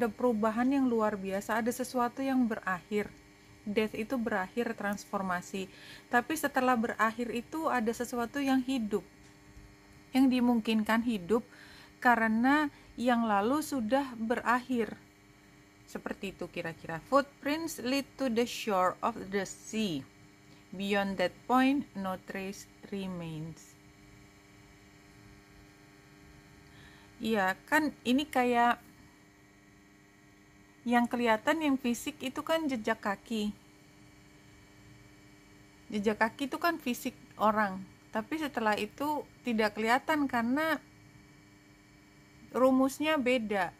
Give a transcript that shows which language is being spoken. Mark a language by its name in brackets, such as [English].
[Indonesian] Ada perubahan yang luar biasa, ada sesuatu yang berakhir. Death itu berakhir, transformasi. Tapi setelah berakhir itu ada sesuatu yang hidup, yang dimungkinkan hidup karena yang lalu sudah berakhir. Seperti itu kira-kira. [English] Footprints lead to the shore of the sea. Beyond that point, no trace remains. [Indonesian] Iya, kan ini kayak yang kelihatan, yang fisik itu kan jejak kaki. Jejak kaki itu kan fisik orang. Tapi setelah itu tidak kelihatan karena rumusnya beda.